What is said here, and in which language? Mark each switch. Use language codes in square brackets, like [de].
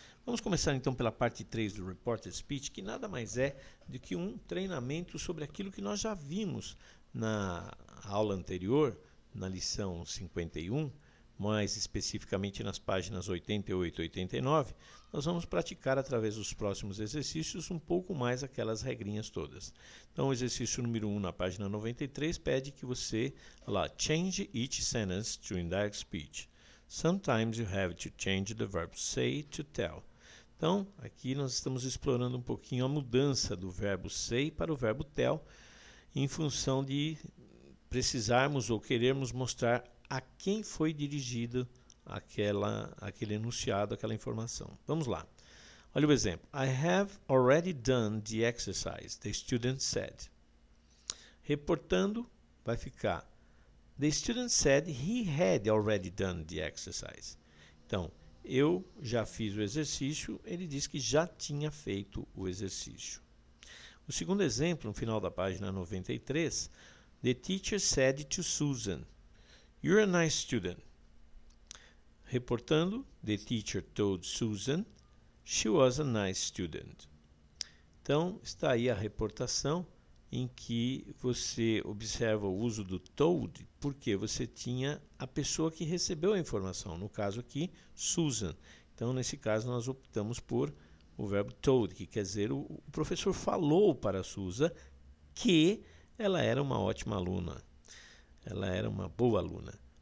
[pt] Vamos começar então pela parte 3 do Reported Speech, que nada mais é do que um treinamento sobre aquilo que nós já vimos na aula anterior, na lição 51, mais especificamente nas páginas 88 e 89, nós vamos praticar através dos próximos exercícios um pouco mais aquelas regrinhas todas. Então, o exercício número 1 na página 93 pede que você, [en] change each sentence to indirect speech. Sometimes you have to change the verb say to tell. [pt] Então, aqui nós estamos explorando um pouquinho a mudança do verbo say para o verbo tell, em função de precisarmos ou querermos mostrar a quem foi dirigido aquele enunciado, aquela informação. Vamos lá. Olha o exemplo. [en] I have already done the exercise, the student said. [pt] Reportando, vai ficar [en] the student said he had already done the exercise. [pt] Então, eu já fiz o exercício, ele disse que já tinha feito o exercício. O segundo exemplo, no final da página 93, [en] the teacher said to Susan, "You're a nice student." Reportando, the teacher told Susan she was a nice student. [pt] Então, está aí a reportação em que você observa o uso do told, porque você tinha a pessoa que recebeu a informação, no caso aqui, Susan. Então, nesse caso, nós optamos por o verbo told, que quer dizer o professor falou para a Susan que ela era uma ótima aluna, ela era uma boa aluna.